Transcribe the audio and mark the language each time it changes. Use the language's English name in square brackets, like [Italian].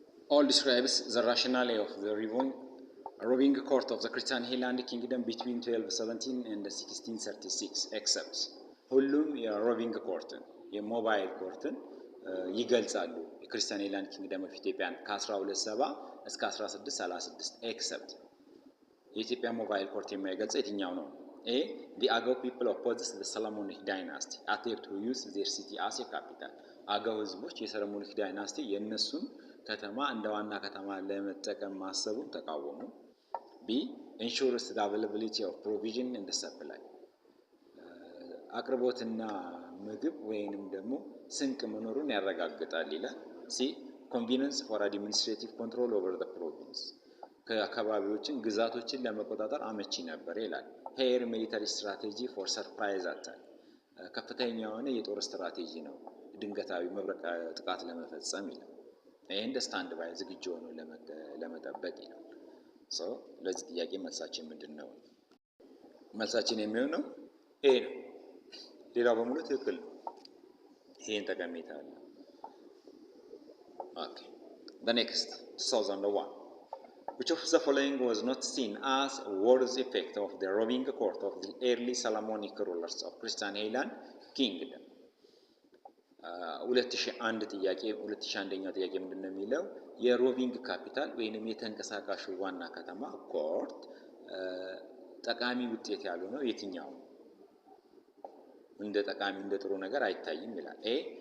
[English] All describes the rationale of the roving court of the Christian Highland Kingdom between 1217 and 1636 except [Amharic] ሁሉም የሮቪንግ ኮርትን የሞባይል ኮርትን ይገልጻሉ። የክርስቲያን ሃይላንድ ኪንግደም ኦፍ ኢትዮጵያን ከ1270 እስከ 1636 [English] except [Amharic] የኢትዮጵያ ሞባይል ኮርት የማይገልጽ የትኛው ነው? A. [English] The Agao people opposed the Solomonic dynasty attempt to use their city as a capital. [Amharic] አገው ህዝቦች የሰለሞኒክ ዳይናስቲ የነሱን ከተማ እንደ ዋና ከተማ ለመጠቀም ማሰቡን ተቃወሙ። B. [English] Ensures the availability of provision and the supply. [Amharic] አቅርቦትና ምግብ ወይንም ደግሞ ስንቅ መኖሩን ያረጋግጣል ይላል። C. [English] Convenience for administrative control over the province. [Amharic] ከአካባቢዎችን ግዛቶችን ለመቆጣጠር አመቺ ነበር ይላል። [English] Hair military strategy for surprise attack. [Amharic] ከፍተኛ የሆነ የጦር ስትራቴጂ ነው ድንገታዊ መብረቅ ጥቃት ለመፈጸም ይላል። ይሄን ስታንድ ባይ ዝግጁ ሆኖ ለመጠበቅ ይላል። ለዚህ ጥያቄ መልሳችን ምንድነው? መልሳችን የሚሆነው ኤ ነው። ሌላው በሙሉ ትክክል ነው። ይሄን ጠቀሜታ አለ። Okay. [English] The next 2001. Which of the following was not seen as a worthy effect of the roving court of the early Solomonic rulers of Christian Highland Kingdom? [Amharic] 2001 ጥያቄ 2001ኛው ጥያቄ ምንድነው የሚለው የሮቪንግ ካፒታል ወይንም የተንቀሳቃሹ ዋና ከተማ ኮርት ጠቃሚ ውጤት ያለው ነው የትኛው? እንደ ጠቃሚ እንደ ጥሩ ነገር አይታይም ይላል። A.